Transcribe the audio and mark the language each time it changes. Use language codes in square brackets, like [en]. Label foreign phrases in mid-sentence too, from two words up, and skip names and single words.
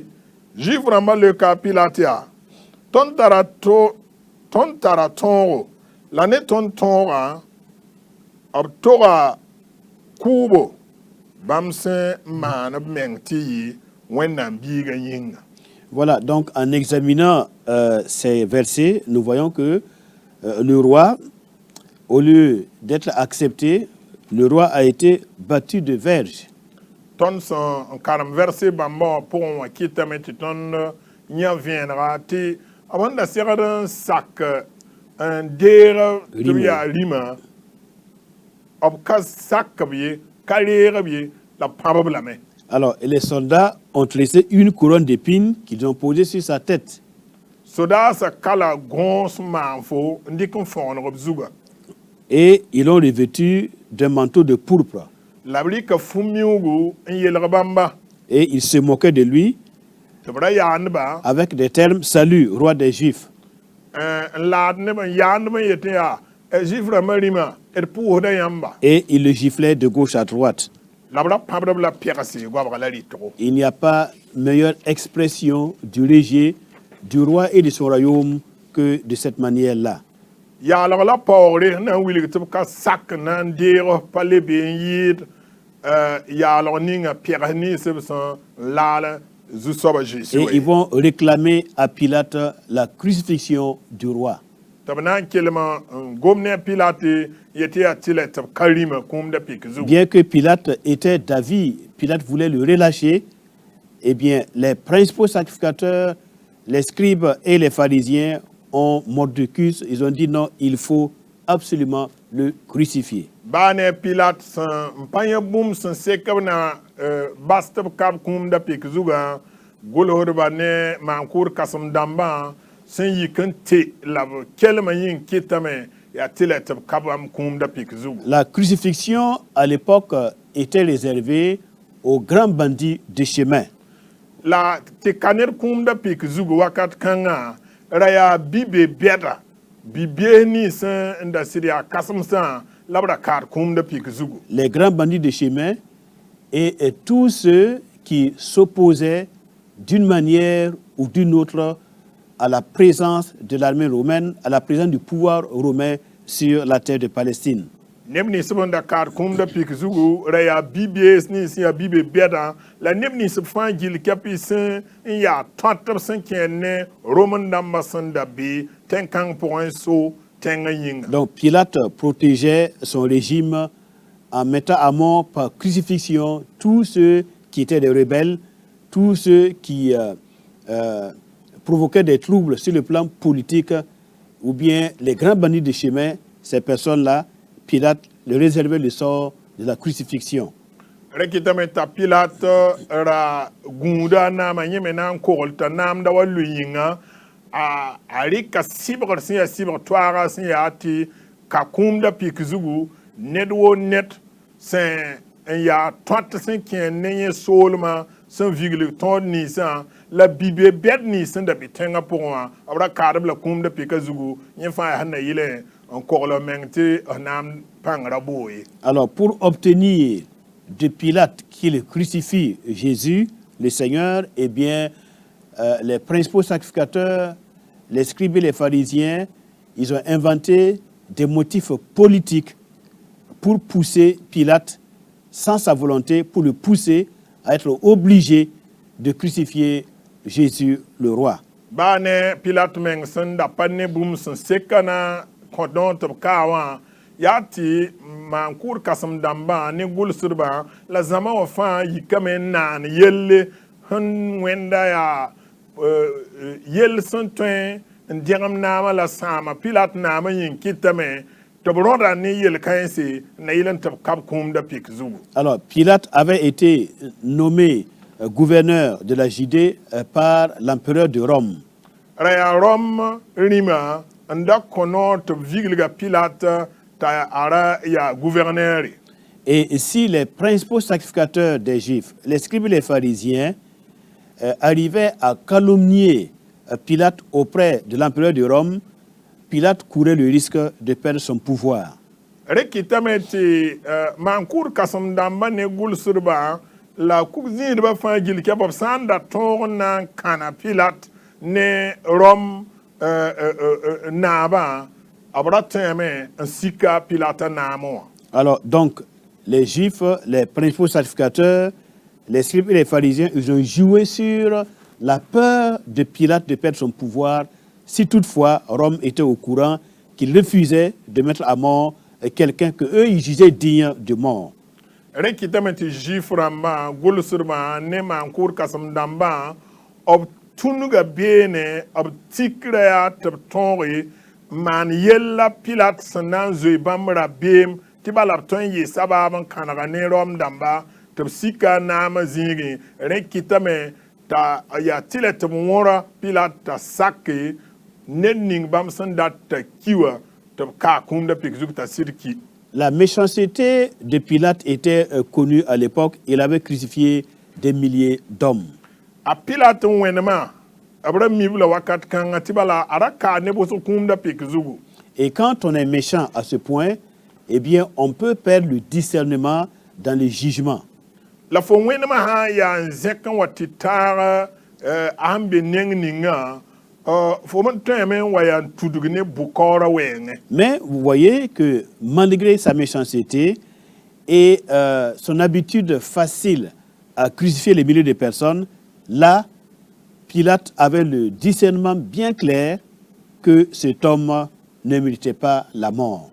[mos] Juif rãmbã leoka a Pilat yaa tõnd tara tõogo la ne tõnd tõogã b toga kʋʋbo bãmb sẽn maan b meng tɩ yɩ Wẽnnaam biigã yĩnga. [fr] Voilà, donc en examinant ces versets, nous voyons que le roi, au lieu d'être accepté, le roi a été battu de verge. [mos] Tõnd sẽn n karem verset bãmbã pʋgẽ wã kɩtame tɩ tõnd yã vẽenega tɩ b n da segd n sak n deeg tɩ b yaa rĩmã b ka sak b ye ka reeg b ye la b pãb b lame. [fr] Alors, et les soldats ont tressé une couronne d'épines qu'ils ont posée sur sa tête. [mos] Sodaasã kala gõos maan fo n dɩk n fõoneg b zuga. [fr] Et ils l'ont revêtu d'un manteau de pourpre. [mos] La b rɩka fu-miuugu n yelg bãmba. [fr] Et ils se moquaient de lui [mos] tɩ b ra yaandba [fr] avec des termes: Salut, roi des Juifs. [mos] n laad neb n yaandb n yetɩ yaa Juif rãmbã rĩmã d pʋʋsda yãmba. [fr] Et ils le giflaient de gauche à droite. [mos] La b ra pãbdb la pɛgse goabga la rɩtgo. [fr] Il n'y a pas meilleure expression du rejet du roi et de son royaume que de cette manière-là. [mos] Yaalg la paoogre na n wilg tɩ b ka sak na n deeg pa le be n yɩɩd yaalg ninga pɛgs nins b sẽn laal zu-soaba Jésus. [fr] Et ils vont réclamer à Pilate la crucifixion du roi. [mos] tɩ b na n kelm n gom ne a Pilate yetɩ yaa tɩ la tɩ b ka rĩmã kũumda pɩk zugu. [fr] Bien que Pilate était d'avis, Pilate voulait le relâcher, eh bien, les principaux sacrificateurs, les scribes et les pharisiens ont mordicus. Ils ont dit non, il faut absolument le crucifier. [mos] Baa ne Pilate sẽn n pa yã bũmb sẽn sek b na bas tɩ b ka b kũumda pɩk zugã gʋlsdba ne maan-kʋʋd kãsem-dãmbã sẽn yik n tɩ la b kelmã yĩng kɩtame yaa tɩ la tɩ b ka bãmb kũumda pɩk zugu. [fr] La crucifixion, à l'époque, était réservée aux grands bandits de chemin. [mos] La tɩ ka ned kũumda pɩk zugu wakat kãngã ra yaa bi-be bɛda bi-bees nins n da sɩd yaa kãsemsã la b ra kaad kũumda pɩk zugu. [fr] Les grands bandits de chemin et tous ceux qui s'opposaient d'une manière ou d'une autre à la présence de l'armée romaine, à la présence du pouvoir romain sur la terre de Palestine. [mos] Neb nins b n da kaad kũumda pɩk zugu ra yaa bi-bees nins sẽn yaa bi-be bɛdã la neb nins b fãa gill kɛpɩ sẽn n yaa tõt b sẽn kẽed ne roman dãmbã sẽn da be tẽn-kãng pʋgẽ so tẽngã yĩnga. [fr] Donc Pilate protégeait son régime en mettant à mort par crucifixion tous ceux qui étaient des rebelles, tous ceux qui provoquaient des troubles sur le plan politique, ou bien les grands bandits de chemin. Ces personnes-là, Pilate leur réservait le sort de la crucifixion. [mos] Rekitame t'a Pilate ra gũuda naamã yẽ me na n kogl t'a naamda wa lu-yĩnga a rɩka sɩbgr sẽn yaa sɩbg toaagã sẽn yaa tɩ ka kũumda pɩk zugu ned woo ned sẽn n yaa tõt sẽn kẽed ne yẽ soolmã sẽn viglig tõod ninsã la bi-be bɛd nins sẽn da be tẽngã pʋgẽ wã b ra kaadb la kũumda pɩkã zugu yẽ fãa yaa sẽn na yɩle n kogl meng tɩ naam pãng ra boo ye. [fr] Alors, pour obtenir de Pilate qu'il crucifie Jésus, le Seigneur, eh bien, les principaux sacrificateurs, les scribes et les pharisiens, ils ont inventé des motifs politiques pour pousser Pilate, sans sa volonté, pour le pousser à être obligé de crucifier Jésus le roi. [mos] ba ne Pilate meng sẽn da pa ne bũmb sẽn seka na kõdõ tɩ b kaa wã yaa tɩ maan kʋʋd kãsem dãmbã ne gʋlsdbã la zãma wã fãa yikame n naan yelle sẽn wẽnda yaa yell sẽn tõe n dẽgem naamã la sãama Pilat naamã yĩn kɩtame tɩ b rõda ne yel-kãense na yɩl n tɩ b kab kũumda pɩk zugu. [fr] Alors, Pilate avait été nommé gouverneur de la Judée par l'empereur de Rome. [mos] Ra yaa Rome rĩma n da kõ noor tɩ b viglga Pilat t'a ara yaa gouverneur. [fr] Et si les principaux sacrificateurs des Juifs, les scribes et les pharisiens, arrivaient à calomnier Pilate auprès de l'empereur de Rome, Pilate courait le risque de perdre son pouvoir. [mos] Rɩkɩtame tɩ maan kʋʋd kãsem dãmbã ne gʋlsdbã la kug zĩidbã fãa gil kɛ b sã n da tõog n na n kãna Pilat ne Rome naabã b ra tõeme n sika Pilata naamẽ wã. [fr] Alors, donc, les Juifs, les principaux sacrificateurs, les scribes et les pharisiens, ils ont joué sur la peur de Pilate de perdre son pouvoir si toutefois Rome était au courant qu'il refusait de mettre à mort quelqu'un qu'eux, ils jugeaient digne de mort. [mos] Rɩkɩtame tɩ Juif rãmbã gʋlsdbã ne maan kʋʋd kãsem dãmbã b tũnuga beene b tikra yaa tɩ b tõoge n maan yella Pilat sẽn na n zoe bãmb rabeem tɩ bala b tõe n yeesa baab n kãnega ne Rom dãmba tɩ b sika naamã zĩigẽ rẽ-kɩtame t'a yaa tɩ la tɩ b wõra Pilat t'a sake ned ning bãmb sẽn dat t'a ki wã tɩ b kaa kũumda pɩk zug t'a sɩd ki. [fr] La méchanceté de Pilate était connue à l'époque. Il avait crucifié des milliers d'hommes. [mos] A Pilat n wẽnemã b ra mib la wakat kãngã tɩ bala a ra kaa ne bos kũumda pɩk zugu. [fr] Et quand on est méchant à ce point, eh bien, on peut perdre le discernement dans le jugement. [mos] La fo wẽnemã sã n yaa n zẽk n wa tɩ taag a sẽn be neng ningã fo me tõeme n wa yaa n tudg ne bʋ-kaoorã wɛɛngẽ. [fr] Mais vous voyez que malgré sa méchanceté et son habitude facile à crucifier les milliers de personnes, là, Pilate avait le discernement bien clair que cet homme ne méritait pas la mort.